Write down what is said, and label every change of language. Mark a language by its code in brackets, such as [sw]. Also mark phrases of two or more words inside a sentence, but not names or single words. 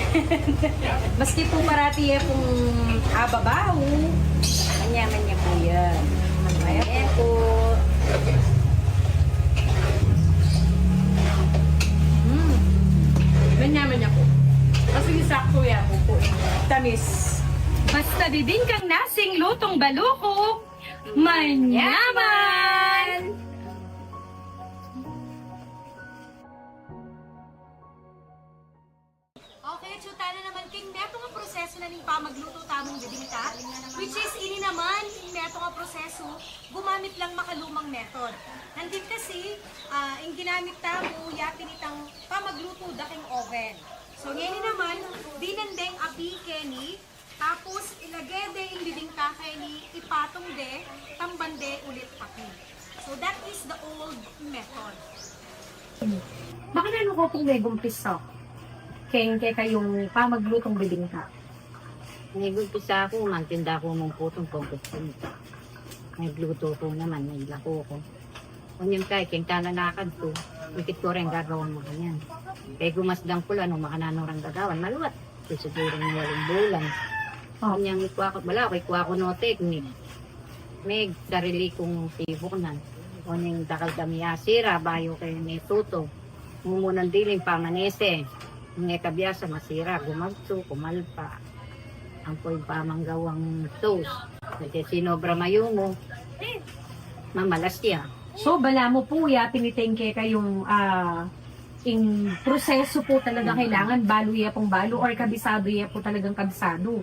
[pam] Maski po parati eh pong ababaw, Manyaman niya po yan. Ayan po. Manyaman niya po. Kasi sakto yan po. Tamis. Basta bibingkang nasing lutong balukok, manyaman! Okay, chuta na naman king neto nga proseso na ning pamagluto tamong bibingka, [en] which is [pam] ini naman king neto nga proseso gumamit lang makalumang method. Nandit kasi ang ginamit tamo yapin itang pamagluto daking oven. So ngayon naman dinandeng api keni tapos ilagay de ing bibingka keni ipatong de tambande ulit api. [en] So that is the old method. [pam] Bakit ano ko pong may gumpisa? Kaya kayong pamaglutong bibingka. Nag-umpisa ako, magtinda ko mong putong pagkutin. Nagluto ko naman, naglako ko. Kunyang kaya, kaya tananakad ko. Ikit ko rin gagawin mo kanyan. Kaya gumasdang ko lang, makananong gagawan. Maluwat. Siguro ng walang bulan. Kunyang ikuha ko, wala ko, ikuha ko no technique. May sarili kong tibok na. Kunyang dakal kami asira, bayo kayo may tuto. Mumunang diling pamanese. Nga kabiyasa masira, gumagso, kumalpa. Ang po'y pamanggawang sauce. Kasi sinobra mayo mo, mamalas siya. So, bala mo po ya, pinitengke kayong in proseso po talaga kailangan balo ya pong balo or kabisado ya po talagang kabisado.